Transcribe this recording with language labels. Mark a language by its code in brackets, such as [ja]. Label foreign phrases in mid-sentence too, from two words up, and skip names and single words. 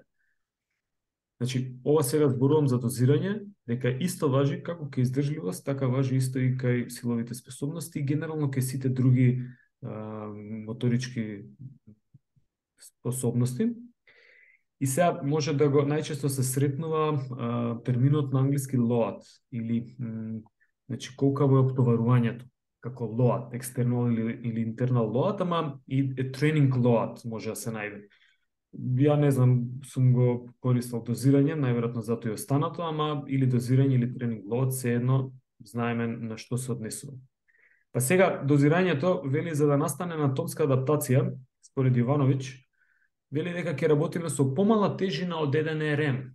[mk] Значи, ова сега зборувам за дозирање, дека исто важи како кај издржливост, така важи исто и кај силовите способности и генерално кај сите други моторички способности. И сега може да го најчесто се сретнува терминот на англиски load или значи колкаво е оптоварувањето како [en] load, external [mk] или [en] internal load, [mk] ама и [en] training load [mk] може да се најде. Ја не знам, сум го користал дозирање, најверојатно затоа и останато, ама или дозирање или тренинг load, се едно знаеме на што се однесува. Па сега, дозирањето вели за да настане анатомска адаптација, според Ивановиќ, вели дека ќе работиме со помала тежина од 1 РМ.